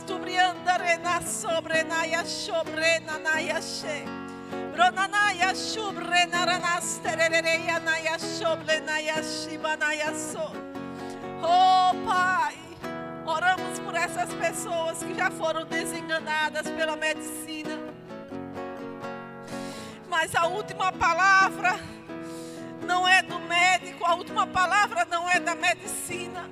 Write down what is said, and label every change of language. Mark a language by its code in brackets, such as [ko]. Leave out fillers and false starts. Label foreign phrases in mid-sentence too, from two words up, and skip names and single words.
[pt] tu briandarena sobrenaya sobrena naya she. Ronanaya shubrena ranas terereya naya sobrenaya shibanaya so. Oh, Pai, oramos por essas pessoas que já foram desenganadas pela medicina. Mas a última palavra não é do médico, a última palavra não é da medicina.